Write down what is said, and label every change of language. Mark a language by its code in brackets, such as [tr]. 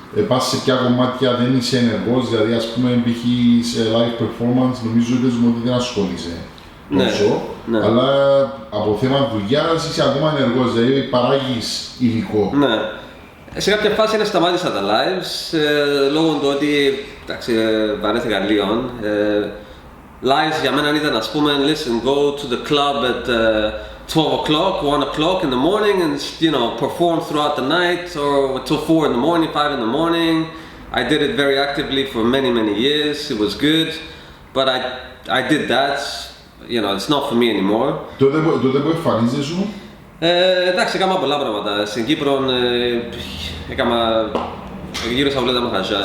[el] Πας σε ποια κομμάτια δεν είσαι ενεργός, δηλαδή ας πούμε π.χ. σε live performance νομίζω ότι δεν ασχολείσαι τόσο, αλλά από θέμα δουλειάς είσαι ακόμα ενεργός, δηλαδή παράγεις υλικό. Ναι. Σε κάποια φάση σταμάτησα τα lives, λόγω του ότι, εντάξει, βαρέθηκα λίγο. [en] Lives [el] για μένα ήταν, ας πούμε, [en] listen, go to the club at 12 o'clock, 1 o'clock in the morning, and, you know, perform throughout the night, or till 4 in the morning, 5 in the morning. I did it very actively for many years. It was good, but I did that. You know, it's not for me anymore. [el] Τότε που εμφανίζεσαι σου? Εντάξει, έκανα πολλά πράγματα. Στην Κύπρο έκανα γύρω στα όλα τα μαχαζιά.